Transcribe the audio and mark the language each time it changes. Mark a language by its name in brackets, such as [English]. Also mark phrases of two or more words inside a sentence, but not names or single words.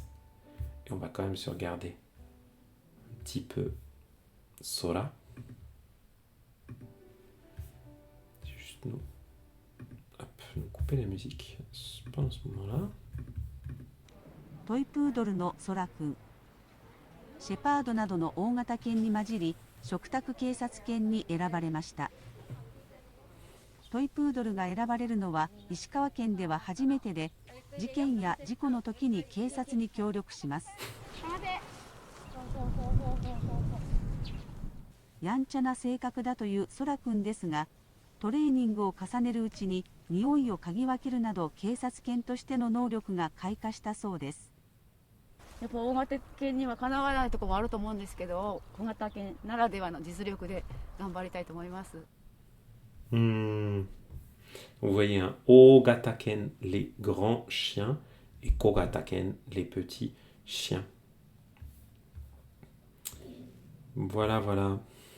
[French] Et on va quand même se regarder un petit peu Sora. Juste nous. Nous couper la musique pendant ce moment-là. [Japanese] トイプードルのソラ君。シェパードなどの大型犬に混じり、嘱託警察犬に選ばれました。トイプードルが選ばれるのは石川県では初めてで、事件や事故の時に警察に協力します。やんちゃな性格だというソラ君ですが、 トレーニングを重ねるうちに匂いを嗅ぎ分けるなど警察犬としての能力が開花したそうです。やっぱ大型犬にはかなわないところもあると思うんですけど、小型犬ならではの実力で頑張りたいと思います。 [French] Vous voyez un Ogataken, les grands chiens, et Kogataken, les petits chiens. Voilà, voilà.